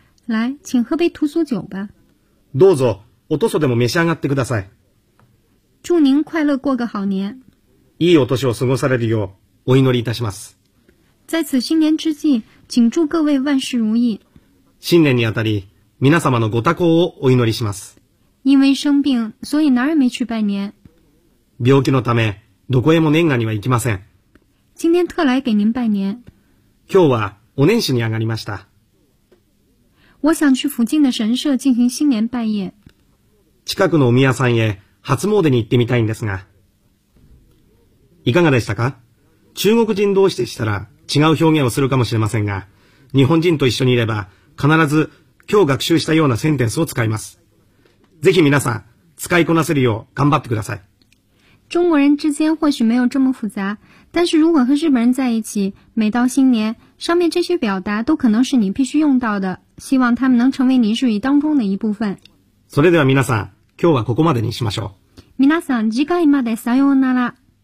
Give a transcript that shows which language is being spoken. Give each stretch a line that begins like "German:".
Chinese: 来、请喝杯屠苏酒吧。
Japanese: どうぞ、おとそでも召し上がってください。
Chinese: 祝您快乐过个好年。
Japanese: いいお年を過ごされるよう、お祈りいたします。
Chinese: 在此新年之际、请祝各位万事如意。
Japanese: 新年にあたり、皆様のご多幸をお祈りします。
Chinese: 因为生病、所以哪儿也没去拜年。
Japanese: 病気のため、どこへも年賀には行きません。
Chinese: 今天特来给您拜年。
Japanese: 今日はお年始に上がりました。
Chinese: 我想去附近的神社进行新年拜谒。
Japanese: 近くのお宮さんへ初詣に行ってみたいんですが。いかがでしたか？中国人同士でしたら違う表現をするかもしれませんが、日本人と一緒にいれば必ず今日学習したようなセンテンスを使います。ぜひ皆さん使いこなせるよう頑張ってください。
Chinese: 中国人之间或许没有这么复杂，但是如果和日本人在一起，每到新年，上面这些表达都可能是你必须用到的。希望他们能成为你日语当中的一部分。
Japanese: それでは皆さん、今日はここまでにしましょう。皆さん、次回までさようなら。